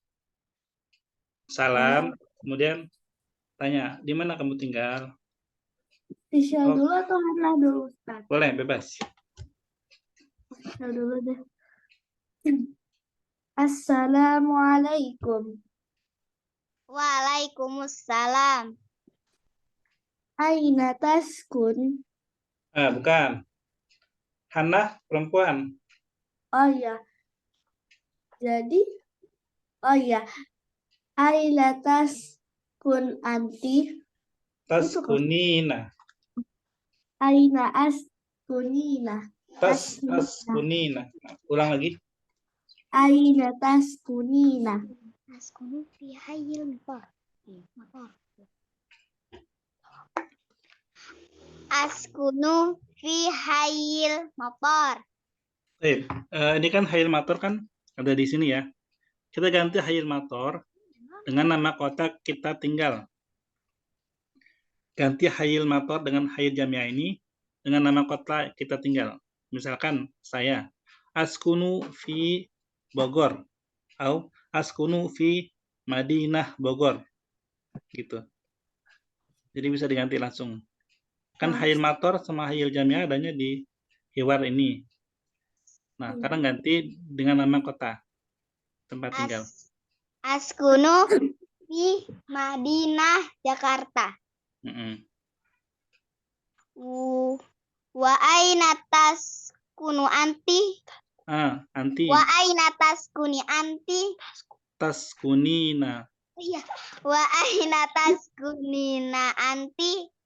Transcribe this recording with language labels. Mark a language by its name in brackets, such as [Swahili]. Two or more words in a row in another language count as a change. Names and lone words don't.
[Indonesian] Salam, kemudian tanya, di mana kamu tinggal? Fisel dulu atau Hana dulu Ustaz? Boleh, bebas. Fisel dulu deh. Assalamualaikum. Waalaikumsalam. [Arabic] أين تسكن? [Indonesian] Bukan. Hana perempuan. Oh ya. Jadi, oh ya. [Arabic] أين تسكن أنتِ? [Indonesian] Taskunina. [Arabic] أين أسكنينا? [Indonesian] Taskunina. Ulang lagi. [Arabic] أين تسكنينا? أسكن في حي المطار. أسكن في حي المطار. [Indonesian] Ini kan [Arabic] حي المطار [Indonesian] kan ada di sini ya. Kita ganti [Arabic] حي المطار [Indonesian] dengan nama kota kita tinggal. Ganti [Arabic] حي المطار [Indonesian] dengan [Arabic] حي الجامعة [Indonesian] ini dengan nama kota kita tinggal. Misalkan saya [Arabic] أسكن في [Indonesian] Bogor atau [Arabic] أسكن في مدينة [Indonesian] Bogor gitu. Jadi bisa diganti langsung. Kan [Arabic] حي المطار [Indonesian] sama [Arabic] حي الجامعة [Indonesian] adanya di hiwar ini. Nah, sekarang ganti dengan nama kota tempat tinggal. [Arabic] أسكن في مدينة Jakarta. وأين تسكنو أنتِ? [Indonesian] Anti. [Arabic] وأين تسكني أنتِ? [Indonesian] Taskunina. [Arabic] Iya. وأين تسكنينا أنتِ?